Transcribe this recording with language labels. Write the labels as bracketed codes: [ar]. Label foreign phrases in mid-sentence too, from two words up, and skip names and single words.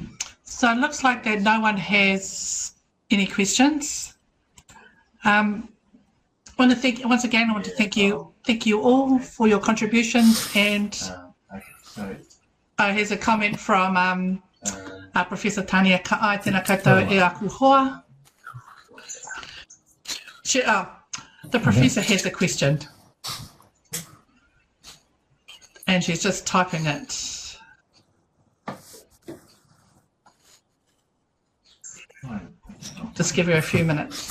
[en] So it looks like that no one has any questions. I want to thank you all for your contributions, and here's a comment from Professor Tania Ka'ai, [mi] tēnā koutou e aku hoa. [en] The professor has a question and she's just typing it. Just give her a few minutes.